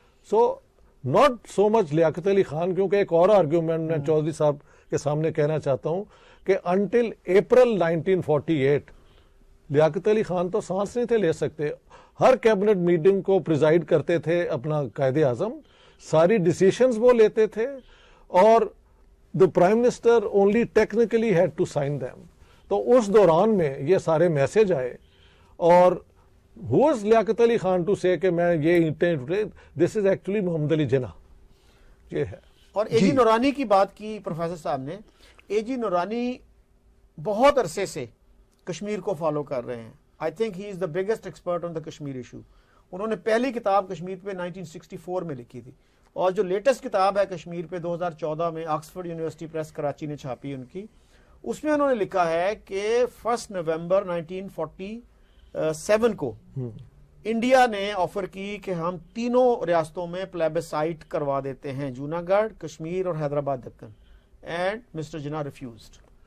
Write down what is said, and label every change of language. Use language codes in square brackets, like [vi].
[en] so not so much [ur] لیاقت علی خان، کیونکہ ایک اور آرگیومنٹ میں چودھری صاحب کے سامنے کہنا چاہتا ہوں کہ انٹل اپریل 1948 لیاقت علی خان تو سانس نہیں تھے لے سکتے. ہر کیبنٹ میٹنگ کو پریزائڈ کرتے تھے اپنا قائد اعظم، ساری ڈیسیشنز وہ لیتے تھے اور [en] the Prime Minister only technically had to sign them. [ur] تو اس دوران میں یہ سارے میسج آئے اور [en] who was [ur] Liaquat Ali Khan [en] to say [ur] کہ میں یہ اینٹیں [en] this is actually [ur] محمد علی جناح یہ ہے. اور اے جی نورانی کی بات کی پروفیسر صاحب نے. اے جی نورانی بہت عرصے سے کشمیر کو فالو کر رہے ہیں. [en] I think he is the biggest expert on the Kashmir issue. [ur] انہوں نے پہلی کتاب کشمیر پہ 1964 میں لکھی تھی اور جو لیٹسٹ کتاب ہے کشمیر پہ 2014 میں آکسفورڈ یونیورسٹی پریس کراچی نے چھاپی ان کی, اس میں انہوں نے لکھا ہے کہ 1 نومبر 1947 کو انڈیا نے آفر کی کہ ہم تینوں ریاستوں میں پلیبسائٹ کروا دیتے ہیں, جوناگڑھ, کشمیر اور Hyderabad Deccan, [en] And mister Jinnah refused.